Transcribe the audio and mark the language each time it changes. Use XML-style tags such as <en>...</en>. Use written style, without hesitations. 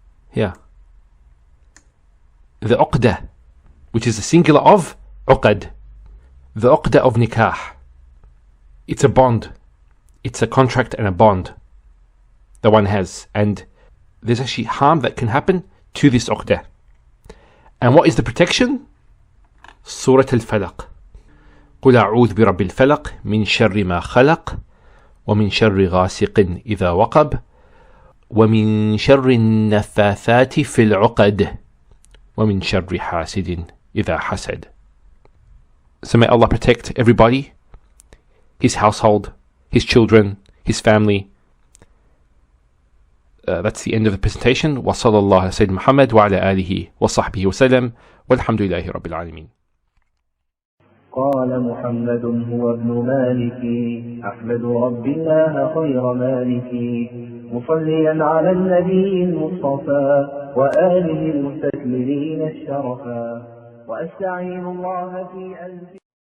<en>Here, the uqda, which is the singular of uqad, the uqda of nikah. It's a bond. It's a contract and a bond that one has, and there's actually harm that can happen to this uqda. And what is the protection? Surah Al-Falaq.</en> <ar>قل أعوذ برب الفلق من شر ما خلق ومن شر غاسق إذا وقب ومن شر النفاثات في العقد ومن شر حاسد إذا حسد.</ar> <en>So may Allah protect everybody, his household, his children, his family. That's the end of the presentation.</en> <ar>وصلى الله على سيدنا محمد وعلى آله وصحبه وسلم والحمد لله رب العالمين. قال محمد هو ابن مالك أحمد رب الله خير مالك مصليا على النبي المصطفى وآله المستكملين الشرفا وأستعين الله في ألف</ar>